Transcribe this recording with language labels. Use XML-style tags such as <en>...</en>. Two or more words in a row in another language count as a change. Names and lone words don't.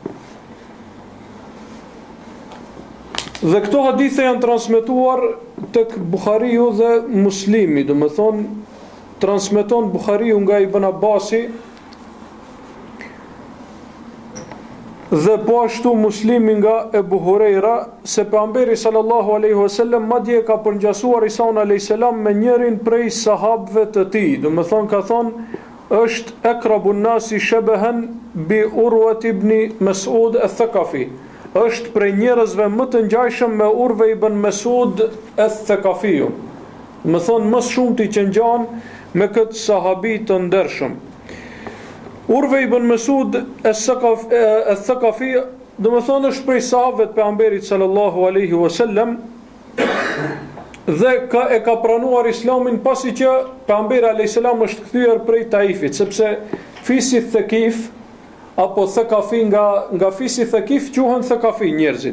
<sq>Dhe këto hadithe janë transmetuar tek Buhariu dhe Muslimi, do më thonë transmeton Buhariu nga Ibn Abbasi dhe po ashtu Muslimi nga Ebu Hurajra, se pejgamberi</sq> <ar>صلى الله عليه وسلم</ar> <sq>madje ka përngjasuar Isaun</sq> <ar>عليه السلام</ar> <sq>me njërin prej sahabëve të tij, do më thonë ka thonë është</sq> <ar>أقرب الناس شبها بعروة بن مسعود الثقفي,</ar> <sq>është prej njerëzve më të ngjajshëm me Urve ibn Mas'ud al-Thaqafiu, më thonë më shumti që ngjan me këtë sahabi të ndershëm. Urve ibn Mas'ud al-Thaqafi, do më thonë, është prej sahabëve të pejgamberit</sq> <ar>صلى الله عليه وسلم</ar> <sq>dhe e ka pranuar islamin pasi që pejgamberi</sq> <ar>عليه السلام</ar> <sq>është kthyer prej Taifit, sepse fisi Thaqif apo Thaqafi nga fisi Thaqif quhen Thaqafi njerëzit.</sq>